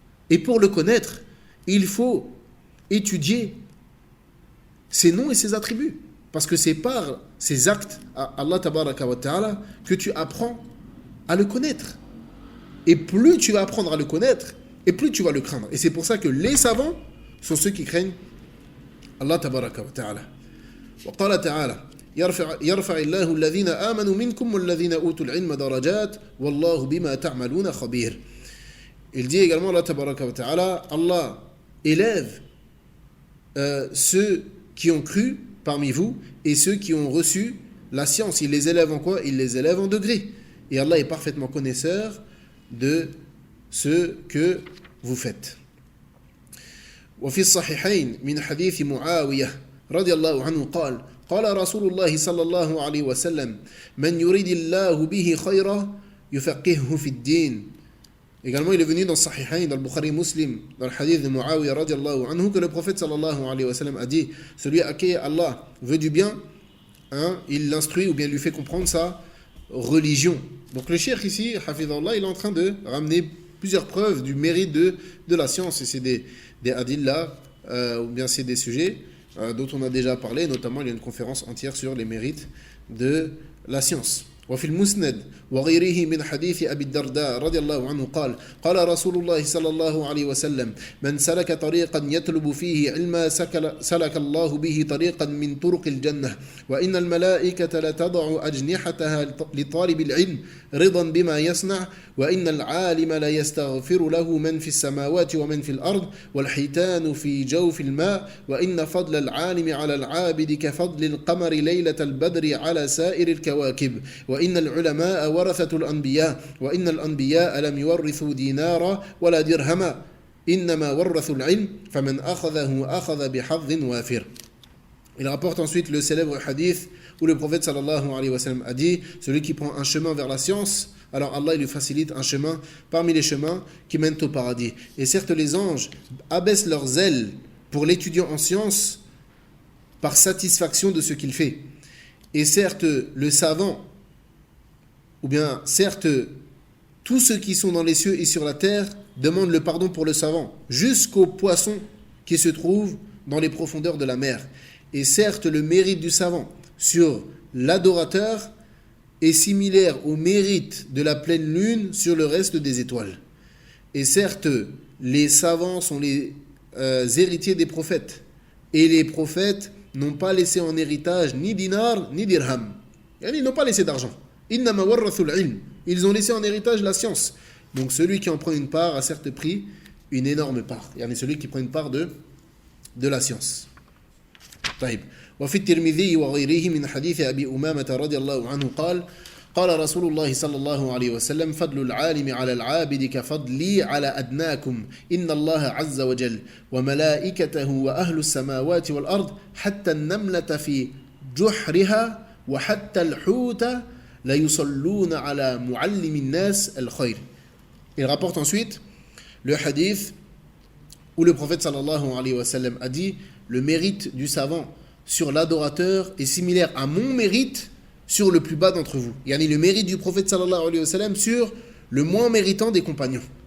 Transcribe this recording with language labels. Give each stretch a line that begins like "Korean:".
French: Et pour le connaître, il faut étudier ses noms et ses attributs. Parce que c'est par ses actes à Allah tabaraka wa ta'ala que tu apprends à le connaître. Et plus tu vas apprendre à le connaître, et plus tu vas le craindre. Et c'est pour ça que les savants sont ceux qui craignent Allah tabaraka wa ta'ala.
Arabic: وقال تعالى يرفع الله الذين آمنوا منكم والذين أوتوا العلم درجات والله بما تعملون خبير.
French: Il dit également Allah tabaraka wa ta'ala, Allah élève ceux qui ont cru parmi vous et ceux qui ont reçu la science. Il les élève en quoi? Il les élève en degrés. Et Allah est parfaitement connaisseur de ce que vous faites.
Arabic: وفي الصحيحين من حديث معاوية رضي الله عنه قال قال رسول الله صلى الله عليه وسلم من يريد الله به خيرا يفقهه في الدين.
French: Également, il est venu dans Sahihain, dans le Bukhari Muslim, dans le hadith de Muawiyah radiallahu anhu, que le prophète sallallahu alayhi wa sallam a dit, celui à qui Allah veut du bien, il l'instruit ou bien lui fait comprendre ça religion. Donc le cheikh ici, Hafidhallah, il est en train de ramener plusieurs preuves du mérite de la science. Et c'est des adillah, ou bien c'est des sujets dont on a déjà parlé. Notamment, il y a une conférence entière sur les mérites de la science.
Arabic: وفي المسند وغيره من حديث أبي الدرداء رضي الله عنه قال قال رسول الله صلى الله عليه وسلم من سلك طريقا يطلب فيه علما سلك الله به طريقا من طرق الجنة وإن الملائكة لتضع أجنحتها لطالب العلم رضا بما يصنع وإن العالم لا يستغفر له من في السماوات ومن في الأرض والحيتان في جوف الماء وإن فضل العالم على العابد كفضل القمر ليلة البدر على سائر الكواكب وإن العلماء ورثة الأنبياء وإن الأنبياء لم يورثوا دينارا ولا درهما إنما ورثوا العلم فمن أخذه أخذ بحظ وافر.
French: Il rapporte ensuite le célèbre hadith où le prophète sallallahu alayhi wa sallam a dit: celui qui prend un chemin vers la science, alors Allah il lui facilite un chemin parmi les chemins qui mènent au paradis. Et certes, les anges abaissent leurs ailes pour l'étudiant en science par satisfaction de ce qu'il fait. Et certes, le savant, ou bien certes, tous ceux qui sont dans les cieux et sur la terre demandent le pardon pour le savant, jusqu'aux poissons qui se trouvent dans les profondeurs de la mer. Et certes, le mérite du savant sur l'adorateur est similaire au mérite de la pleine lune sur le reste des étoiles. Et certes, les savants sont les héritiers des prophètes. Et les prophètes n'ont pas laissé en héritage ni dinar ni dirham. Ils n'ont pas laissé d'argent.
Arabic: Innama warrathul ilm.
French: Ils ont laissé en héritage la science. Donc celui qui en prend une part a certes pris une énorme part. Il y en a celui qui prend une part de la science.
Arabic: طيب. وفي الترمذي وغيره من حديث أبي أمامة رضي الله عنه قال قال رسول الله صلى الله عليه وسلم فضل العالم على العابد كفضلي على أدناكم إن الله عز وجل وملائكته وأهل السماوات والأرض حتى النملة في جحرها وحتى الحوت لا يصلون على معلم الناس الخير.
French: Il rapporte ensuite le hadith où le prophète sallallahu alayhi wa sallam a dit: le mérite du savant sur l'adorateur est similaire à mon mérite sur le plus bas d'entre vous. Il y a le mérite du prophète sallallahu alayhi wa sallam sur le moins méritant des compagnons.